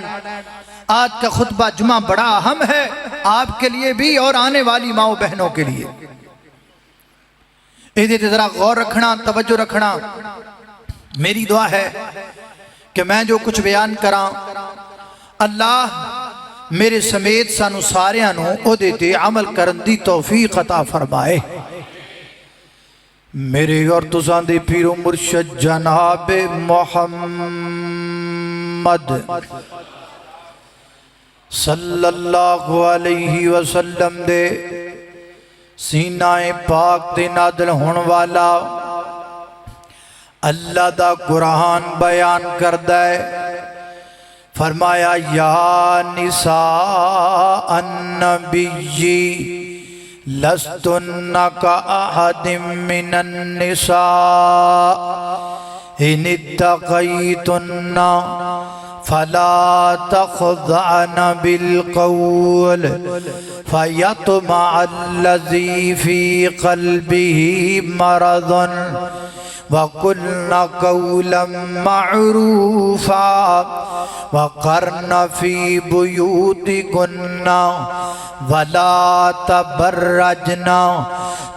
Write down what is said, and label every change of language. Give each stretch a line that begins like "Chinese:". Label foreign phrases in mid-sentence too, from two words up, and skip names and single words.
Urdu: آج کا خطبہ جمعہ بڑا اہم ہے آپکے لیے بھی اور آنے والی ماؤں بہنوں کے لیے.
Punjabi: ایہدے تے ذرا غور رکھنا، توجہ رکھنا.
Urdu: میری دعا ہے کہ میں جو کچھ بیان کرا,
Punjabi: اللہ میرے سمیت سانوں ساریاں نوں اوہدے تے عمل کرن دی توفیق عطا فرمائے. میرے اور تساں دے پیر و مرشد جناب محمد
Arabic: صلی اللہ علیہ وسلم
Punjabi: دے سینۂ پاک تے نازل ہونے والا اللہ دا قرآن بیان کردا ہے.
Arabic: فرمایا یا نساء النبی لستن کأحد من النساء إن اتقيتن فلا تخضعن بالقول فيطمع الذي في قلبه مرض وقلن قولا معروفا وقرن في بيوتكن ولا تبرجن